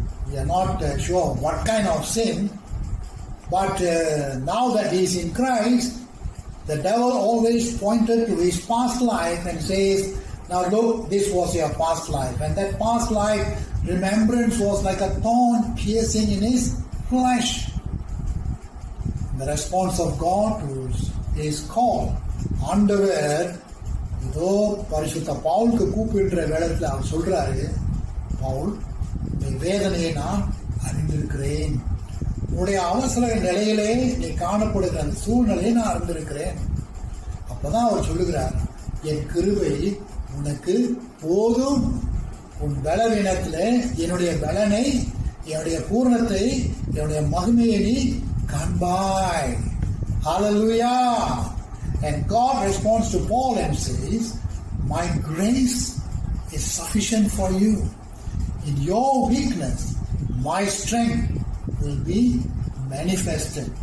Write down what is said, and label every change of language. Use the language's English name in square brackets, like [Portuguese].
[English] We are not sure what kind of sin, but now that he is in Christ, the devil always pointed to his past life and says, now look, this was your past life. And that past life remembrance was like a thorn piercing in his flesh. The response of God to his call. [Tamil] ஆண்டவர் இதோ பரிசுத்த பவுலுக்கு கூப்பிடுற வேளத்தில் அவர் சொல்றாரு, பவுல், இந்த வேதனையை நான் அறிந்திருக்கிறேன். உன்னுடைய அவசர நிலையிலே நீ காணப்படுகிற அந்த சூழ்நிலையை நான் அறிந்திருக்கிறேன். அப்பதான் அவர் சொல்லுகிறார், என் கிருபை உனக்கு போதும். உன் பலவீனத்தில் என்னுடைய பலனை, என்னுடைய பூரணத்தை, என்னுடைய மகிமையை நீ காண்பாய். [English] Hallelujah. And God responds to Paul and says, my grace is sufficient for you. In your weakness, my strength will be manifested.